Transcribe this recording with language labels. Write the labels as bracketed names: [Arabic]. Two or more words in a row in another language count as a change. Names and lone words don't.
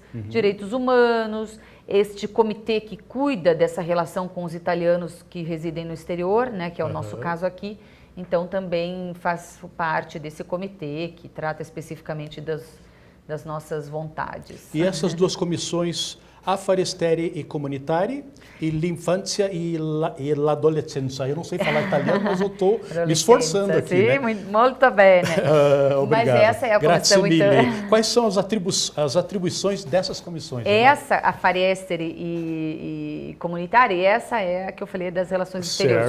[Portuguese] Direitos humanos, este comitê que cuida dessa relação com os italianos que residem no exterior, né, que é o nosso caso aqui. Então, também faço parte desse comitê que trata especificamente das nossas vontades. E essas duas comissões, [Italian] Affari Esteri e Comunitari, e l'Infanzia e l'Adolescenza. [Portuguese] Eu não sei falar italiano, mas eu estou me esforçando aqui. Sim, né? Muito bem. Obrigado. Mas essa é a comissão, então. Quais são as atribuições dessas comissões? Essa, [Italian] Affari Esteri e Comunitari, [Portuguese] essa é a que eu falei das relações exteriores.